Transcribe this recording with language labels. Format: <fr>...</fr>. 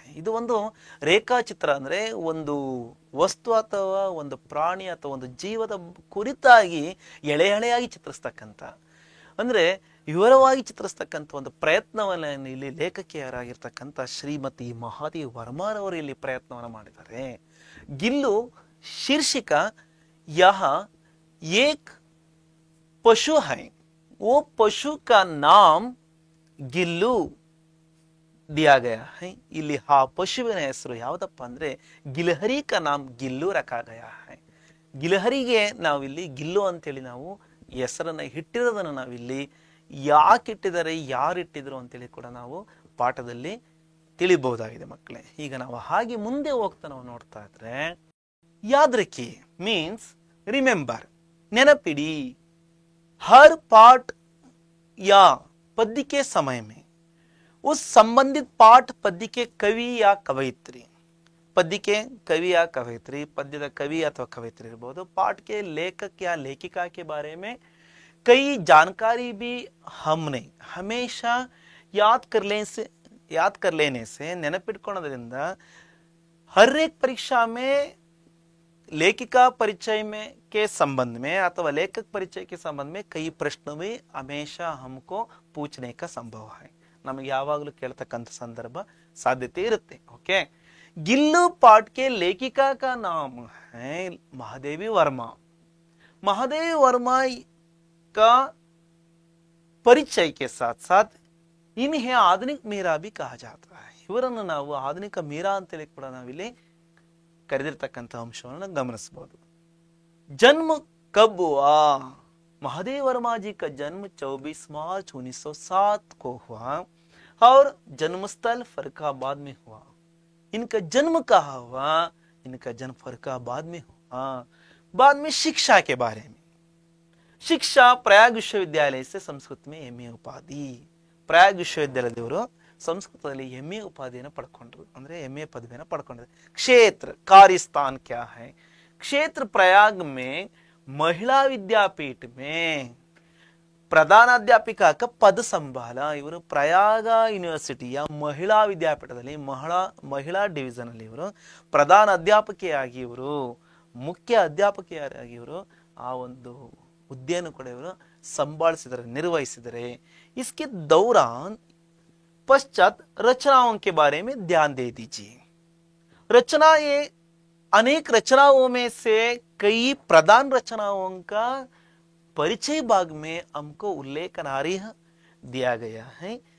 <kn>ಇದು ಒಂದು ರೇಖಾಚಿತ್ರ ಅಂದ್ರೆ ಒಂದು ವಸ್ತು ಅಥವಾ ಒಂದು ಪ್ರಾಣಿ ಅಥವಾ ಒಂದು ಜೀವದ ಕುರಿತಾಗಿ ಎಳೆ ಎಳೆಯಾಗಿ ಚಿತ್ರಿಸ್ತಕ್ಕಂಥ ಅಂದ್ರೆ ವಿವರವಾಗಿ ಚಿತ್ರಿಸ್ತಕ್ಕಂಥ ಒಂದು ಪ್ರಯತ್ನವನ್ನು ಇಲ್ಲಿ ಲೇಖಕಿಯರಾಗಿರ್ತಕ್ಕಂಥ ಶ್ರೀಮತಿ ಮಹಾದೇವಿ ವರ್ಮಾರವರು ಇಲ್ಲಿ ಪ್ರಯತ್ನವನ್ನು ಮಾಡಿದ್ದಾರೆ.</kn> <hi>ಗಿಲ್ಲು शीर्षिक यह एक पशु है, वो पशु का नाम गिल्लू दिया गया है.</hi> <kn>ಇಲ್ಲಿ ಆ ಪಶುವಿನ ಹೆಸರು ಯಾವುದಪ್ಪ ಅಂದ್ರೆ ಗಿಲಹರಿ</kn> <hi>का नाम गिल्लू रखा गया है.</hi> <kn>ಗಿಲಹರಿಗೆ ನಾವಿಲ್ಲಿ ಗಿಲ್ಲು ಅಂತೇಳಿ ನಾವು ಹೆಸರನ್ನ ಇಟ್ಟಿರೋದನ್ನ ನಾವಿಲ್ಲಿ ಯಾಕೆ ಇಟ್ಟಿದ್ದಾರೆ ಯಾರು ಇಟ್ಟಿದ್ರು ಅಂತೇಳಿ ಕೂಡ ನಾವು ಪಾಠದಲ್ಲಿ ತಿಳಿಬಹುದಾಗಿದೆ ಮಕ್ಕಳೇ. ಈಗ ನಾವು ಹಾಗೆ ಮುಂದೆ ಹೋಗ್ತಾ ನಾವು ನೋಡ್ತಾ ಇದ್ರೆ</kn> <hi>याद रखिए मीन्स रिमेंबर,</hi> <kn>नेनपिड़ी.</kn> <hi>हर पाठ या पद्य के समय में उस संबंधित पाठ पद्य के कवि या कवयित्री, पद्य के कवि या कवयित्री, पद्यದ कवि ಅಥವಾ कवयित्री</hi> <kn>ಇರಬಹುದು,</kn> <hi>पाठ के लेखक या लेखिका के बारे में कई जानकारी भी हमने हमेशा याद कर लेने से</hi> <kn>ನೆನಪಿಟ್ಕೊಳ್ಳೋದ್ರಿಂದ</kn> <hi>हर एक परीक्षा में लेखिका परिचय में के संबंध में अथवा लेखक परिचय के संबंध में कई प्रश्न भी हमेशा हमको पूछने का संभव है.</hi> <kn>ನಮಗೆ ಯಾವಾಗಲೂ ಕೇಳ್ತಕ್ಕಂಥ ಸಂದರ್ಭ ಸಾಧ್ಯತೆ ಇರುತ್ತೆ.</kn> <hi>ಓಕೆ, गिल्लू पाठ के लेखिका का नाम है महादेवी वर्मा. महादेवी वर्मा का परिचय के साथ साथ इन्हें आधुनिक मीरा भी कहा जाता है.</hi> <kn>ಇವರನ್ನು ನಾವು ಆಧುನಿಕ ಮೀರಾ ಅಂತೇಳಿ ಕೂಡ ನಾವಿಲ್ಲಿ ಕರೆದಿರ್ತಕ್ಕಂಥ ಅಂಶವನ್ನು ಗಮನಿಸಬಹುದು.</kn> <hi>जन्म कब हुआ? महादेव वर्मा जी का जन्म 24 मार्च 1907 को हुआ और जन्मस्थल फर्रुखाबाद में हुआ. इनका जन्म कहाँ हुआ? इनका जन्म फर्रुखाबाद में हुआ. बाद में शिक्षा के बारे में, शिक्षा प्रयाग विश्वविद्यालय से संस्कृत में MA उपाधि.</hi> <kn>प्रयाग विश्वविद्यालयದವರು ಸಂಸ್ಕೃತದಲ್ಲಿ MA ಉಪಾಧಿಯನ್ನು ಪಡ್ಕೊಂಡ್ರು ಅಂದ್ರೆ MA ಪದವಿಯನ್ನು ಪಡ್ಕೊಂಡಿದ್ದಾರೆ.</kn> <hi>क्षेत्र कार्यस्थान क्या है? क्षेत्र प्रयाग में महिला विद्यापीठ में प्रधान अध्यापिका का पद संभाला.</hi> <kn>ಇವರು ಪ್ರಯಾಗ ಯೂನಿವರ್ಸಿಟಿಯ ಮಹಿಳಾ ವಿದ್ಯಾಪೀಠದಲ್ಲಿ ಮಹಿಳಾ ಡಿವಿಷನ್ ಅಲ್ಲಿ ಇವರು ಪ್ರಧಾನ ಅಧ್ಯಾಪಕಿಯಾಗಿ ಇವರು ಮುಖ್ಯ ಅಧ್ಯಾಪಕಿಯಾಗಿ ಇವರು ಆ ಒಂದು ಹುದ್ದೆಯನ್ನು ಕೂಡ ಇವರು ಸಂಭಾಳಿಸಿದರೆ ನಿರ್ವಹಿಸಿದರೆ.</kn> <hi>इसके दौरान पश्चात रचनाओं के बारे में ध्यान दे दीजिए. रचना ये अनेक रचनाओं में से कई प्रधान रचनाओं का परिचय भाग में हमको उल्लेखनार्ह दिया गया है.</hi>